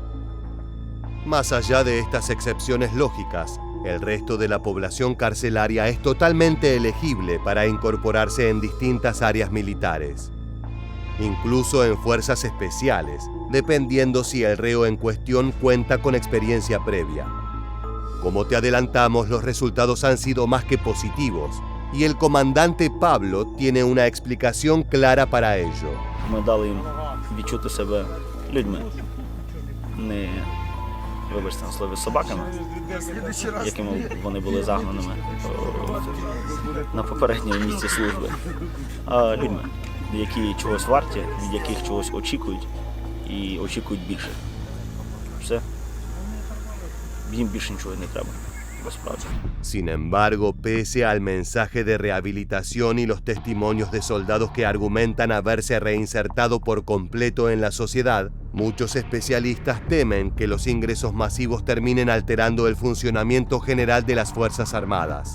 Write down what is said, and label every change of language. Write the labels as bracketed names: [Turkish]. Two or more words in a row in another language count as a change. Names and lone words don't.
[Spanish] Más allá de estas excepciones lógicas, el resto de la población carcelaria es totalmente elegible para incorporarse en distintas áreas militares, incluso en fuerzas especiales, dependiendo si el reo en cuestión cuenta con experiencia previa. Como te adelantamos, los resultados han sido más que positivos, y el comandante Pablo tiene una explicación clara para ello. [Ukrainian] Ми дали їм відчути себе людьми, не, вибачте на слові, собаками, якими вони були загнаними на попередньому місці служби, а людьми, які чогось варті, від яких чогось очікують і очікують більше. Все. Їм більше нічого не треба. [Spanish] Sin embargo, pese al mensaje de rehabilitación y los testimonios de soldados que argumentan haberse reinsertado por completo en la sociedad, muchos especialistas temen que los ingresos masivos terminen alterando el funcionamiento general de las Fuerzas Armadas.